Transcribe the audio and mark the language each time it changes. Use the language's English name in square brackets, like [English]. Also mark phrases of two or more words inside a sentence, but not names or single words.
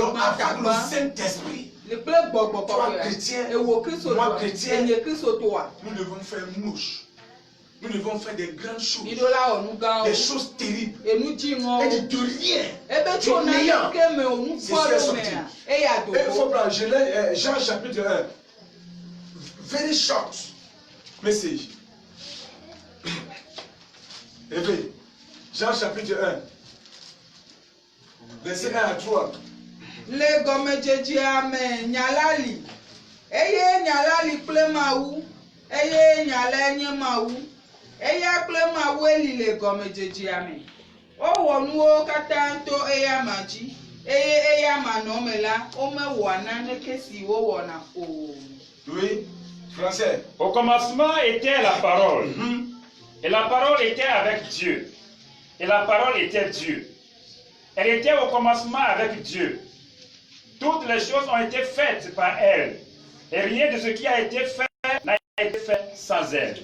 [French] Donc avec le Saint-Esprit, toi chrétien, moi chrétien, nous devons faire mouche. Nous devons faire des grandes choses, des choses terribles. Et de rien, du néant, c'est ce qui est sorti. Et il faut prendre Jean chapitre 1. [English] Very short message. [French] Éveille. Jean chapitre 1. Verset 1 à 3. [Ewe] Le gomejeji ame nyalali. Eye nyalali kple mawu. Eye nyala nye mawu. Eya kple ma weli le gɔmedzedzea me. Wowɔ nuwo katã to eya ma dzi. Eye eya ma nɔ me la, womewɔ naneke si wowɔna o. [French] Oui, français. Au commencement était la parole. Et la parole était avec Dieu. Et la parole était Dieu. Elle était au commencement avec Dieu. Toutes les choses ont été faites par elle. Et rien de ce qui a été fait n'a été fait sans elle.